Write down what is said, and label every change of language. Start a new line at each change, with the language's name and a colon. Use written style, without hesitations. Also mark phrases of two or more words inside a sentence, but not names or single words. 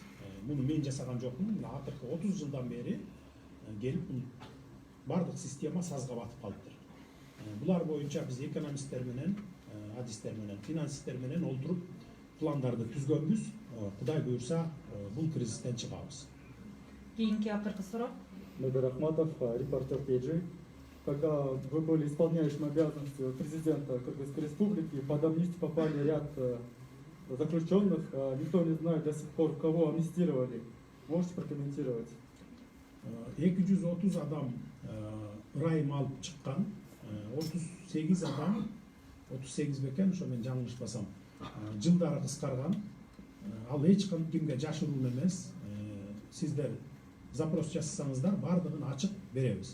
Kyrgyz: Муну мен жасаган жокмун. Акыркы 30 жылдан бери келип бардык система сазга батып калыптыр. Булар боюнча биз экономисттер менен, адистер менен, финансисттер менен олтуруп пландарды түзгөнбүз. Кудай буйрса, бул кризистен чыгабыз. Кийинки акыркы суроо. Медер Ахматов, репортер PG.
Russian: Когда вы были исполняющим обязанности президента Кыргызской Республики, под амнистию попали ряд заключенных. Никто не знает до сих пор, кого амнистировали. Можете прокомментировать?
Kyrgyz: 230 адам ырайым алып чыккан, 38 адам, 38 бекен, ошо мен жаңылышпасам, жылдары кыскарган. Ал эч кимге жашыруун эмес. Сиздер запрос жасасаңыздар, бардыгын ачык беребиз.